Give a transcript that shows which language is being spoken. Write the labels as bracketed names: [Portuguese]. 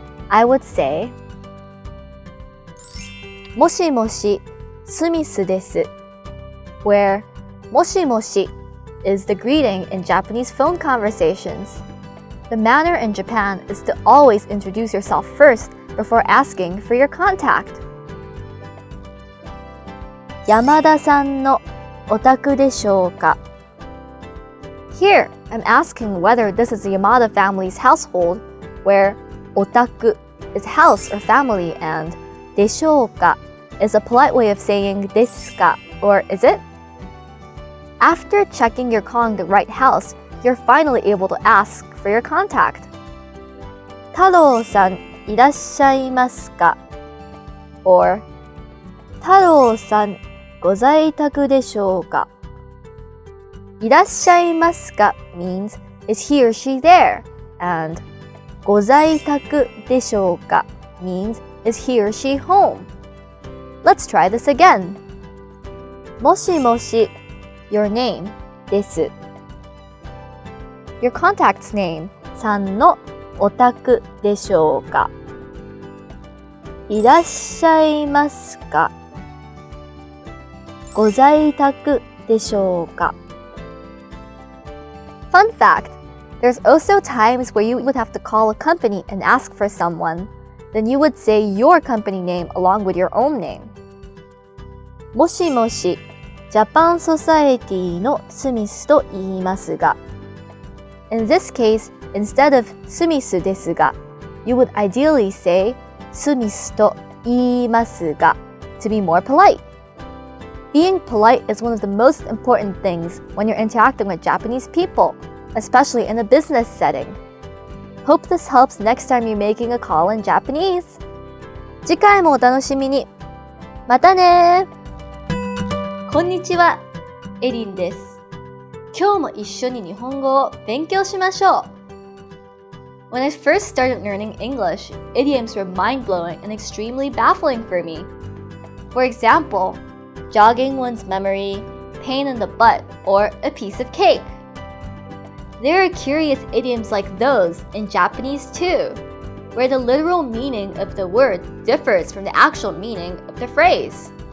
[English] I would say, [Japanese] もしもし、スミスです [English] where もしもし is the greeting in Japanese phone conversations. The manner in Japan is to always introduce yourself first before asking for your contact. [Japanese] 山田さんのお宅でしょうか? [English] Here, I'm asking whether this is the Yamada family's household, where お宅 is house or family and でしょうか is a polite way of saying ですか or is it? After checking you're calling the right house, you're finally able to ask for your contact. [Japanese] 太郎さんいらっしゃいますか?Or 太郎さんご在宅でしょうか? [English] いらっしゃいますか means is he or she there? And ご在宅でしょうか means is he or she home? Let's try this again. もしもし your name です。Your contact's name [Japanese] さんのお宅でしょうか? いらっしゃいますか? ご在宅でしょうか? [English] Fun fact, there's also times where you would have to call a company and ask for someone. Then you would say your company name along with your own name. [Japanese] もしもし、ジャパンソサエティのスミスと言いますが. [English] In this case, instead of スミスですが, you would ideally say [Japanese] スミスと言いますが [English] to be more polite. Being polite is one of the most important things when you're interacting with Japanese people, especially in a business setting. Hope this helps next time you're making a call in Japanese. [Japanese] 次回もお楽しみに。またね。こんにちは、エリンです。今日も一緒に日本語を勉強しましょう。 [English] When I first started learning English, idioms were mind-blowing and extremely baffling for me. For example, jogging one's memory, pain in the butt, or a piece of cake. There are curious idioms like those in Japanese too, where the literal meaning of the word differs from the actual meaning of the phrase.